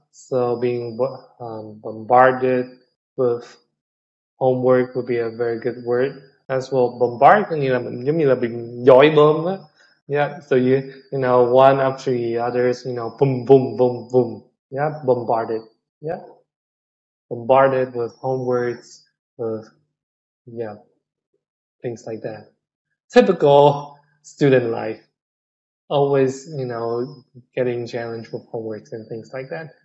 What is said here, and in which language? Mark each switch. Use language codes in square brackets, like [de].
[en] So being bombarded with homework would be a very good word as well. [vi] Bombard có nghĩa là mình giống như là bị dội bom á. [en] Yeah, so one after the others, boom, boom, boom, boom. Yeah, bombarded. Yeah, bombarded with homeworks, with things like that. Typical student life. Always, getting challenged with homeworks and things like that.